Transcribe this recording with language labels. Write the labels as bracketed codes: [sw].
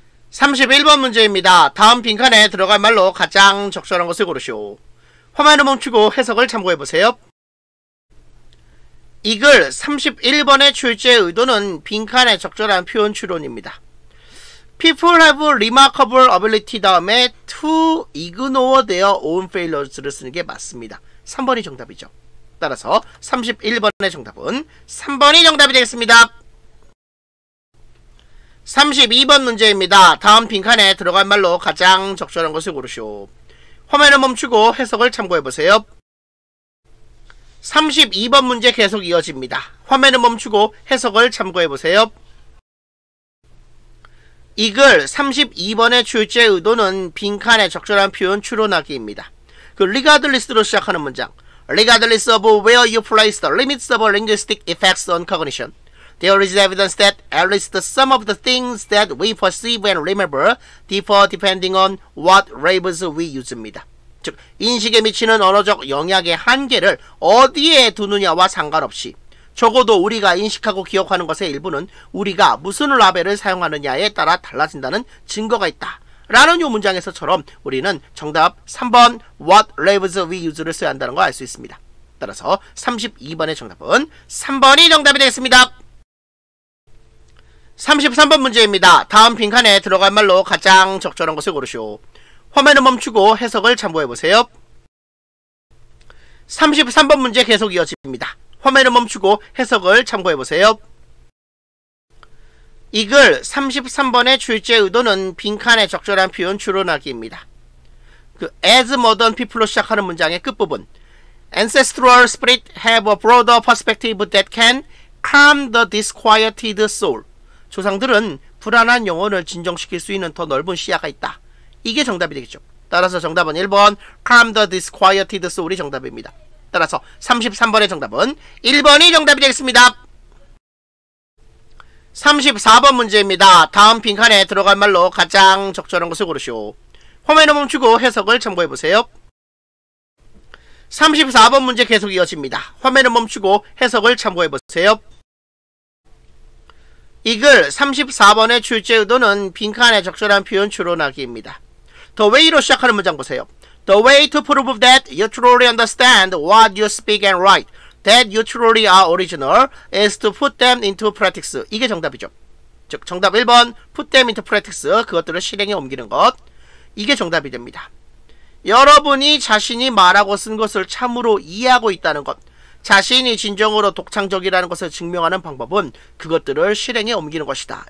[ko] 31번 문제입니다. 다음 빈칸에 들어갈 말로 가장 적절한 것을 고르시오. 화면을 멈추고 해석을 참고해보세요. 이 글 31번의 출제 의도는 빈칸에 적절한 표현 추론입니다. [en] People have remarkable ability [ko] 다음에 [en] to ignore their own failures를 [ko] 쓰는 게 맞습니다. 3번이 정답이죠. 따라서 31번의 정답은 3번이 정답이 되겠습니다. 32번 문제입니다. 다음 빈칸에 들어갈 말로 가장 적절한 것을 고르시오. 화면을 멈추고 해석을 참고해보세요. 32번 문제 계속 이어집니다. 화면을 멈추고 해석을 참고해보세요. 이 글 32번의 출제 의도는 빈칸에 적절한 표현 추론하기입니다. [en] 그 regardless로 [ko] 시작하는 문장 [en] Regardless of where you place the limits of linguistic effects on cognition, there is evidence that at least some of the things that we perceive and remember differ depending on what labels we use입니다. [ko] 즉 인식에 미치는 언어적 영향의 한계를 어디에 두느냐와 상관없이 적어도 우리가 인식하고 기억하는 것의 일부는 우리가 무슨 라벨을 사용하느냐에 따라 달라진다는 증거가 있다 라는 이 문장에서처럼 우리는 정답 3번 [en] What labels we use [ko] 를 써야 한다는 걸 알 수 있습니다. 따라서 32번의 정답은 3번이 정답이 되겠습니다. 33번 문제입니다. 다음 빈칸에 들어갈 말로 가장 적절한 것을 고르시오. 화면을 멈추고 해석을 참고해보세요. 33번 문제 계속 이어집니다. 화면을 멈추고 해석을 참고해보세요. 이글 33번의 출제 의도는 빈칸에 적절한 표현 추론하기입니다. [en] as modern people로 [ko] 시작하는 문장의 끝부분 [en] Ancestral spirit have a broader perspective that can calm the disquieted soul. [ko] 조상들은 불안한 영혼을 진정시킬 수 있는 더 넓은 시야가 있다. 이게 정답이 되겠죠. 따라서 정답은 1번 [en] calm the disquieted soul [ko] 이 정답입니다. 따라서 33번의 정답은 1번이 정답이 되겠습니다. 34번 문제입니다. 다음 빈칸에 들어갈 말로 가장 적절한 것을 고르시오. 화면을 멈추고 해석을 참고해보세요. 34번 문제 계속 이어집니다. 화면을 멈추고 해석을 참고해보세요. 이글 34번의 출제 의도는 빈칸에 적절한 표현 추론하기입니다. The way로 시작하는 문장 보세요. [en] The way to prove that you truly understand what you speak and write, that you truly are original, is to put them into practice. [ko] 이게 정답이죠. 즉 정답 1번 [en] put them into practice, [ko] 그것들을 실행에 옮기는 것. 이게 정답이 됩니다. 여러분이 자신이 말하고 쓴 것을 참으로 이해하고 있다는 것, 자신이 진정으로 독창적이라는 것을 증명하는 방법은 그것들을 실행에 옮기는 것이다.